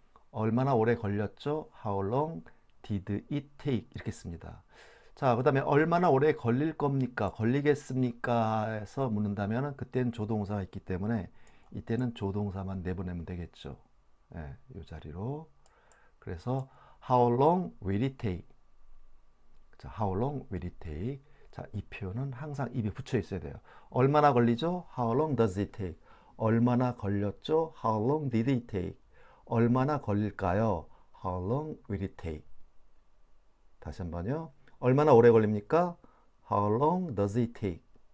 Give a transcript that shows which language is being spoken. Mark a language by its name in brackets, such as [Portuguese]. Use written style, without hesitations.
[Korean] 얼마나 오래 걸렸죠? [English] How long did it take? [Korean] 이렇게 씁니다. 자, 그 다음에 얼마나 오래 걸릴 겁니까? 걸리겠습니까? 해서 묻는다면 그때는 조동사가 있기 때문에 이때는 조동사만 내보내면 되겠죠. 예, 이 자리로. [English] 그래서 How long will it take? 자, How long will it take? [Korean] 자, 이 표현은 항상 입에 붙여 있어야 돼요. 얼마나 걸리죠? [English] How long does it take? [Korean] 얼마나 걸렸죠? [English] How long did it take? [Korean] 얼마나 걸릴까요? [English] How long will it take? [Korean] 다시 한번요. 얼마나 오래 걸립니까? [English] How long does it take?